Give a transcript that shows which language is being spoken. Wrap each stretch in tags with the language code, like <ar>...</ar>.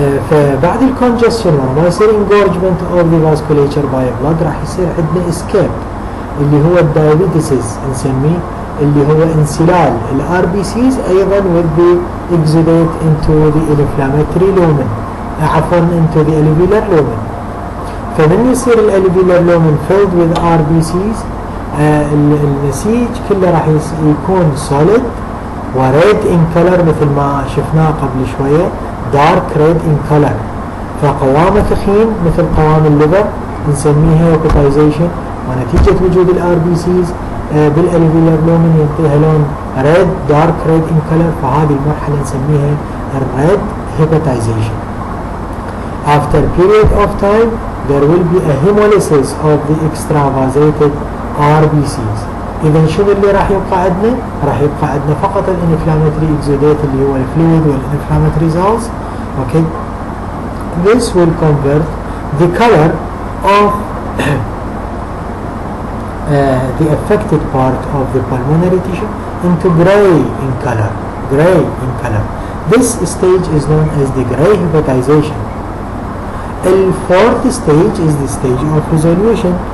<ar>فبعد الكونجستشن لما يصير</ar> <en>engorgement of the vasculature by blood</en> <ar>راح يصير عندنا escape اللي هو الدايابيتسز نسميه، اللي هو انسلال الRBCs أيضا</ar> <en>with the exudate into the inflammatory lumen،</en> <ar>عفوا</ar> <en>into the alveolar lumen.</en> <ar>فمن يصير الالفيولار لومن</ar> <en>filled with RBCs</en> <ar>النسيج كله راح يكون solid وريد in color مثل ما شفناه قبل شوية</ar> <en>dark red in color</en> <ar>فقوامه ثخين مثل قوام الليفر نسميها هيباتايزيشن ونتيجة وجود الRBCs بالالفيولار لومن ينطيها لون red dark red in color فهذه المرحلة نسميها</ar> <en>red hepatization. After a period of time there will be a hemolysis of the extravasated RBCs.</en> <ar>إذا شنو اللي راح يبقى عندنا؟ راح يبقى عندنا فقط الانفلاماتري اكزوديت اللي هو الفلويد والانفلاماتري cells. Okay. This will convert the color of the affected part of the pulmonary tissue into gray in color. Gray in color. This stage is known as the gray hepatization. The fourth stage is the stage of resolution.</ar>